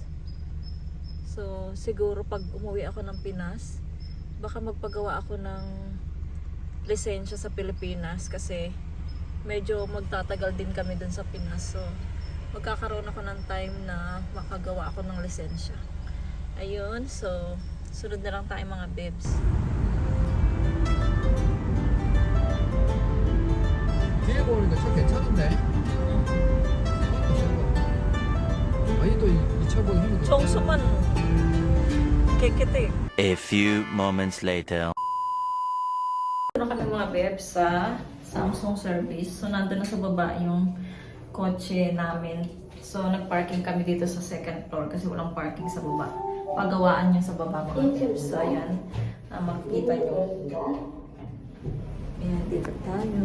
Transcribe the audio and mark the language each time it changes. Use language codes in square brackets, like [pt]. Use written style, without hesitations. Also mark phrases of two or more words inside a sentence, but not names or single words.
[tl] So siguro pag umuwi ako ng Pinas, baka magpagawa ako ng lisensya sa Pilipinas kasi medyo magtatagal din kami dun sa Pinas. So magkakaroon ako ng time na makagawa ako ng lisensya. Ayun, so sunod na lang tayo mga bebs. [ko] 뒤에 보니까 차 괜찮은데? 아니 또 이 차보다 힘이 더 총수만 kikiti. [en] A few moments later. [tl] Ano kami mga bebs sa Samsung service. So nandun na sa baba yung kotse namin. So nagparking kami dito sa second floor kasi walang parking sa baba. Pagawaan niya sa baba mga bebs. So ayan, makikita nyo. Ayan, dito tayo.